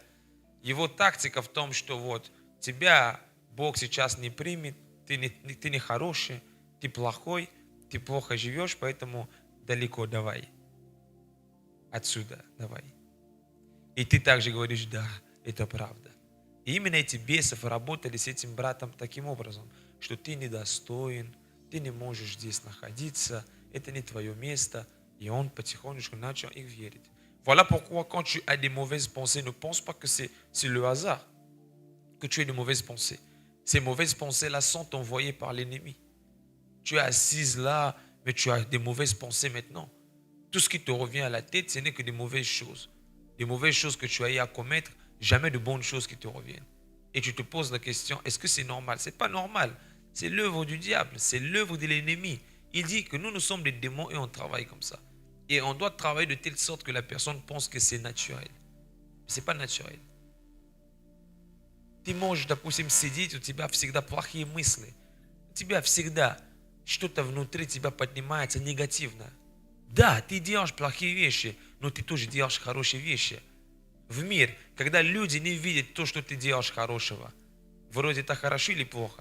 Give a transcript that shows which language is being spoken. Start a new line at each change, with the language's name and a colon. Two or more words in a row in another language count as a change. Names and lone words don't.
Russian: Его тактика в том, что вот тебя Бог сейчас не примет, ты не хороший, ты плохой, ты плохо живешь, поэтому далеко давай. Отсюда давай. И ты также говоришь, да, это правда. И именно эти бесов работали с этим братом таким образом, что ты недостоин, ты не можешь здесь находиться, это не твое место.
French: Et on
Russian: потихонечку начал их верить.
French: Voilà pourquoi quand tu as des mauvaises pensées, ne pense pas que c'est le hasard que tu aies de mauvaises pensées. Ces mauvaises pensées-là sont envoyées par l'ennemi. Tu es assise là, mais tu as des mauvaises pensées maintenant. Tout ce qui te revient à la tête, ce n'est que des mauvaises choses. Des mauvaises choses que tu as eu à commettre, jamais de bonnes choses qui te reviennent. Et tu te poses la question, est-ce que c'est normal? Ce n'est pas normal. C'est l'œuvre du diable, c'est l'œuvre de l'ennemi. Il dit que nous sommes des démons et on travaille comme ça. Et on doit travailler de telle sorte que la personne pense que c'est naturel. Ce n'est pas naturel.
Russian: Ты можешь, допустим, сидеть, у тебя всегда плохие мысли. У тебя всегда что-то внутри тебя поднимается негативно. Да, ты делаешь плохие вещи, но ты тоже делаешь хорошие вещи. В мир, когда люди не видят то, что ты делаешь хорошего, вроде это хорошо или плохо?